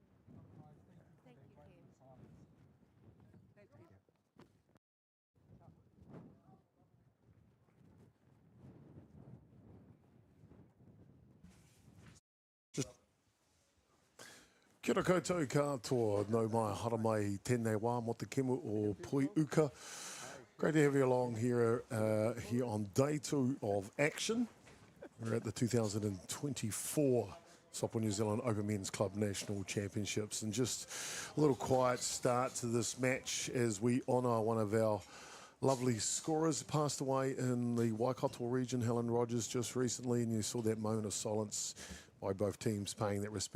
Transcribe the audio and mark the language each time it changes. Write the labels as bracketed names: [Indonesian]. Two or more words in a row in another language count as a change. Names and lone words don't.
[English] Thank you, Kim. [Māori] Kia ora koutou katoa, no mai hara mai tēnei wā mo te kemu o Pui Uka. [English] Great to have you along here here on day 2 of action. We're at the 2024 Softball New Zealand Open Men's Club National Championships, and just a little quiet start to this match as we honour one of our lovely scorers, passed away in the Waikato region, Helen Rogers, just recently, and you saw that moment of silence by both teams paying that respect.